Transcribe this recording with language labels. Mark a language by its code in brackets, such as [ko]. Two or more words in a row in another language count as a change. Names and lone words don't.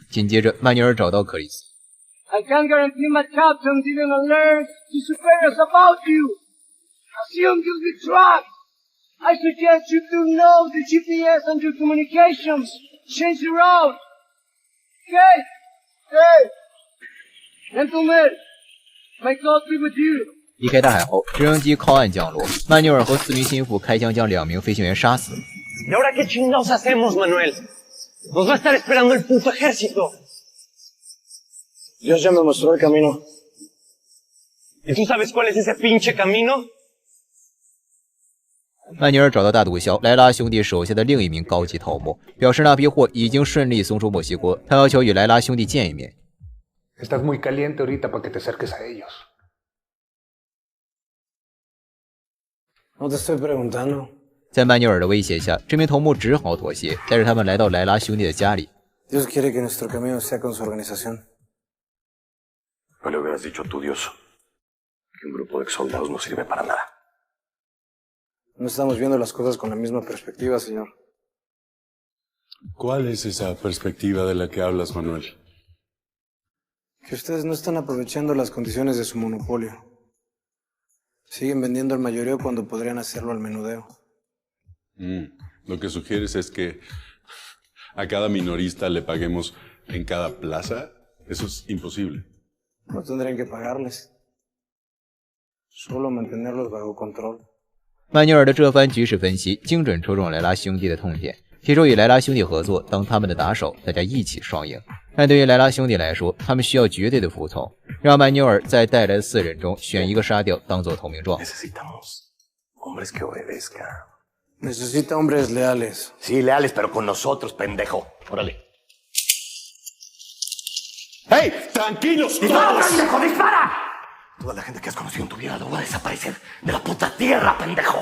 [zh] 紧接着，曼纽尔找到克里斯。 [en] I can't guarantee my captain didn't alert to superiors about you. Assume you'll be trapped. I suggest you to know the GPS and your communications. Change the route. Okay? Okay. Gentlemen, may God be with you. [zh] 离开大海后，直升机靠岸降落，曼纽尔和4名心腹开枪将2名飞行员杀死。 [es] ¿Y ahora qué chingados hacemos, Manuel? Nos va a estar esperando el puto ejército. Dios ya me mostró el camino. ¿Y tú sabes cuál es ese pinche camino? [zh] 曼纽尔找到大毒枭莱拉兄弟手下的另一名高级头目，表示那批货已经顺利送出墨西哥，他要求与莱拉兄弟见一面。 [es] Estás muy caliente ahorita para que te acerques a ellos. No te estoy preguntando. [zh] 在曼纽尔的威胁下，这名头目只好妥协，带着他们来到莱拉兄弟的家里。 [es] Dios quiere que nuestro camino sea con su organización. No le hubieras dicho tú, Dios, que un grupo de soldados no sirve para nada. No estamos viendo las cosas con la misma perspectiva, señor. ¿Cuál es esa perspectiva de la que hablas, Manuel? Que ustedes no están aprovechando las condiciones de su monopolio. Siguen vendiendo al mayoreo cuando podrían hacerlo al menudeo. Lo que sugieres es que a cada minorista le paguemos en cada plaza Eso es imposible. No tendrían que pagarles. Solo mantenerlos bajo control. [zh] 曼纽尔的这番局势分析，精准戳中莱拉兄弟的痛点，提出与莱拉兄弟合作，当他们的打手，大家一起双赢。但对于莱拉兄弟来说，他们需要绝对的服从，让曼纽尔在带来的4人中选一个杀掉，当做投名状。 [es] Hombres que obedezcan. Necesita hombres leales. Sí, leales, pero con nosotros, pendejo. Órale. ¡Hey! ¡Tranquilos! ¡Dispara, pendejo! ¡Dispara! Toda la gente que has conocido en tu vida no va a desaparecer de la puta tierra, pendejo.